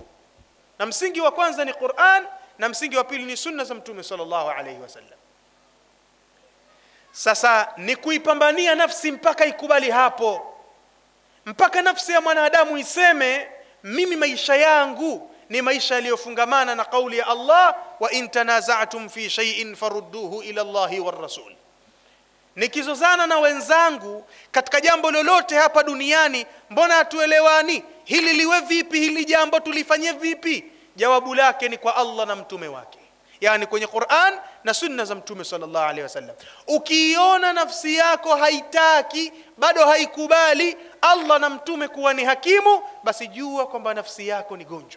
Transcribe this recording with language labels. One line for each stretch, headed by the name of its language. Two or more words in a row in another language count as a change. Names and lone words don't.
Swahili: Na msingi wa kwanza ni Qur'an, na msingi wa pili ni sunna za Mtume
Arabic: صلى الله عليه وسلم.
Swahili: Sasa ni kuipambania nafsi mpaka ikubali hapo, mpaka nafsi ya mwanadamu iseme mimi maisha yangu ni maisha yaliyofungamana na kauli ya Allah,
Arabic: وإن تنازعتم في شيء فردوه إلى الله والرسول.
Swahili: Nikizozana na wenzangu katika jambo lolote hapa duniani, mbona hatuelewani? Hili liwe vipi? Hili jambo tulifanyie vipi? Jawabu lake ni kwa Allah na mtume wake, yani kwenye Qur'an na sunna za Mtume
Arabic: صلى الله عليه وسلم.
Swahili: Ukiona nafsi yako haitaki, bado haikubali Allah na mtume kuwa ni hakimu, basi jua kwamba nafsi yako ni gonjwa.